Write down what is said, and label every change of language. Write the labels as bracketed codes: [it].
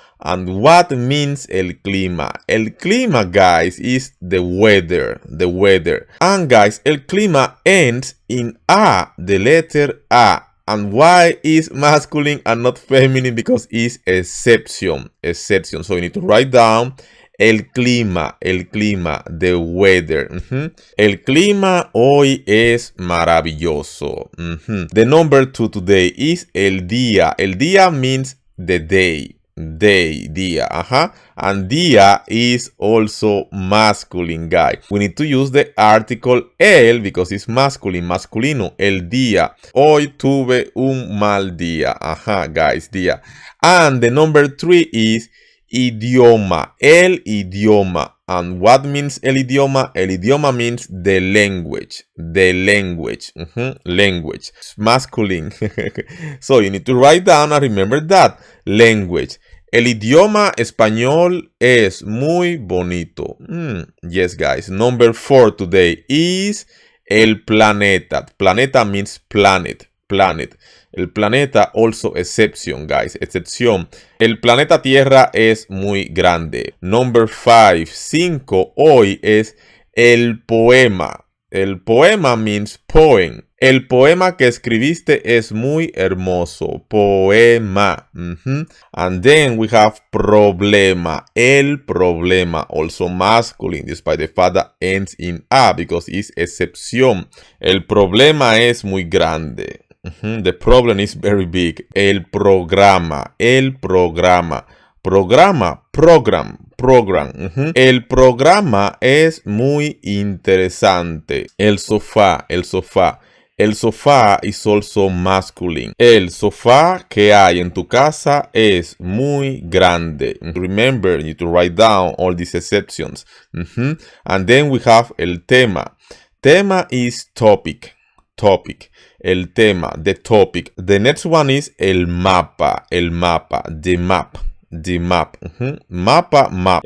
[en] And what means el clima? El clima, guys, is the weather. The weather. And guys, el clima ends in A, the letter A. And why is masculine and not feminine? Because it's exception. Exception. So you need to write down el clima, the weather. [es] El clima hoy es maravilloso. [en] The number 2 today is el día. El día means the day. Día, and día is also masculine, guy. We need to use the article el because it's masculine, masculino. El día. [es] Hoy tuve un mal día. Guys, día. [en] And the number 3 is idioma. El idioma. And what means el idioma? El idioma means the language. The language. Language. It's masculine. So you need to write down and remember that. Language. [es] El idioma español es muy bonito. [en] Yes, guys. Number 4 today is el planeta. Planeta means planet. Planet. El planeta, also exception, guys. [es] Excepción. El planeta Tierra es muy grande. [en] Number 5 [es] hoy es el poema. El poema [en] means poem. [es] El poema que escribiste es muy hermoso. [en] Poema. And then we have problema. El problema, also masculine, despite the fact that ends in A because it's excepción. [es] El problema es muy grande. [en] The problem is very big. El programa. [es] El programa. Programa. Program. El programa es muy interesante. El sofá. El sofá. [en] El sofá is also masculine. [es] El sofá que hay en tu casa es muy grande. [en] Remember, you need to write down all these exceptions. And then we have el tema. Tema is topic. Topic. El tema, the topic. The next one is el mapa. El mapa. The map. The map. Mapa, map.